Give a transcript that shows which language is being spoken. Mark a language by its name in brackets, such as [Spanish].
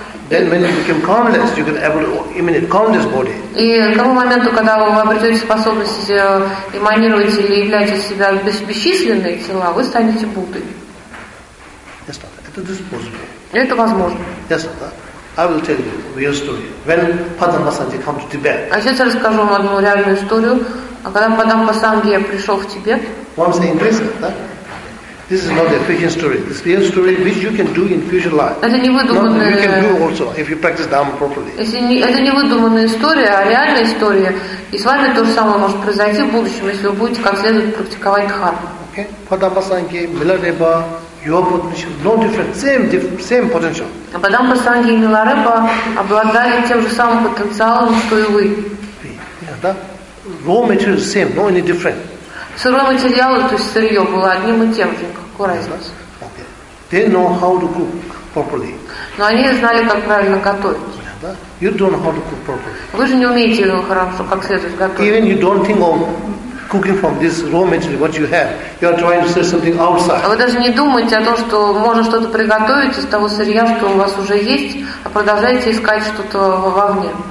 [English] Then when you become countless, you can able to emanate countless body. [Russian] И к тому моменту, когда вы обретете способность эманировать или являть из себя бесчисленные тела, вы станете Буддой. [English] Yes, [Russian] это [English] possible. [Russian] Это возможно. [English] Yes, I will tell you a real story. When Padmasambhava came to Tibet. [Russian] А сейчас я расскажу вам одну реальную историю. А когда Падмасамбхава пришел в Тибет. Вам это интересно, да? [English] This is not a fiction story. This real story, which you can do in future life. [Russian] Это не выдуманная. [English] You can do also if you practice dharma properly. [Russian] Это не выдуманная история, а реальная история. И с вами то же самое может произойти в будущем, если вы будете как следует практиковать дхарму. [English] Okay. Padmasambhava, Milarepa, your potential, no different, same potential. [Russian] Padmasambhava и Milarepa обладают тем же самым потенциалом, что и вы. Да. [English] Raw material same, no any different. [Russian] Сырой материал, то есть сырье, было одним и тем же. Какой разница? [English] They know how to cook. properly. [Russian] Но они знали, как правильно готовить. [English] You don't know how to cook properly. [Russian] Вы же не умеете хорошо, как следует готовить. [English] Even you don't think of cooking from this raw material what you have. You are trying to say something outside. [Russian] Вы даже не думаете о том, что можно что-то приготовить из того сырья, что у вас уже есть, а продолжаете искать что-то вовне.